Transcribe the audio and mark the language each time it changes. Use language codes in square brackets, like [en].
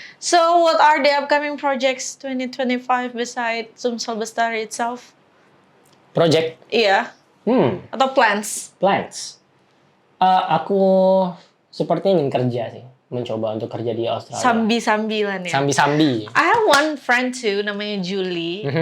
[en] So, what are the upcoming projects 2025 beside Sumsel Bestari itself? Project? [id] Iya. Atau plans? [en] Plans. [id] Aku sepertinya ingin kerja sih. Mencoba untuk kerja di Australia. Sambi-sambilan ya? Sambi-sambi. [en] I have one friend too, namanya Julie.